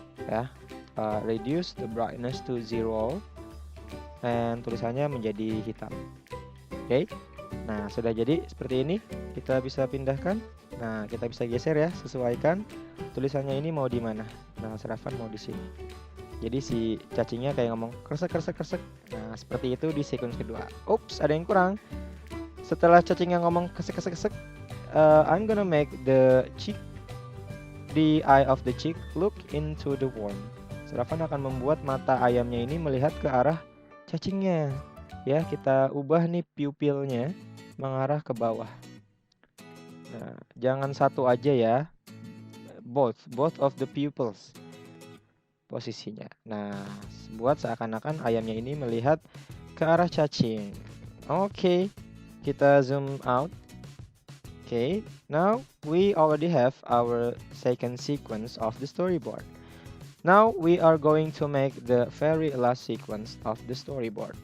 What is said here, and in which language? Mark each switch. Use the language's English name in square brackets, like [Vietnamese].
[English] Ya, reduce the brightness to 0. [Indonesian] Dan tulisannya menjadi hitam. Oke. Nah, sudah jadi seperti ini. Kita bisa pindahkan. Nah, kita bisa geser ya, sesuaikan tulisannya ini mau di mana. Nah, Serafan mau di sini. Jadi si cacingnya kayak ngomong kresek kresek kresek. Nah, seperti itu di sequence kedua. Ada yang kurang. Setelah cacingnya ngomong kresek kresek kresek, [English] I'm gonna make the eye of the chick look into the worm. [Indonesian] Serafan akan membuat mata ayamnya ini melihat ke arah cacingnya. Ya, kita ubah nih pupilnya mengarah ke bawah. Nah, jangan satu aja ya. [English] Both of the pupils [Indonesian] posisinya. Nah, buat seakan-akan ayamnya ini melihat ke arah cacing. Oke, kita zoom out. [English] Okay, now we already have our second sequence of the storyboard. Now we are going to make the very last sequence of the storyboard.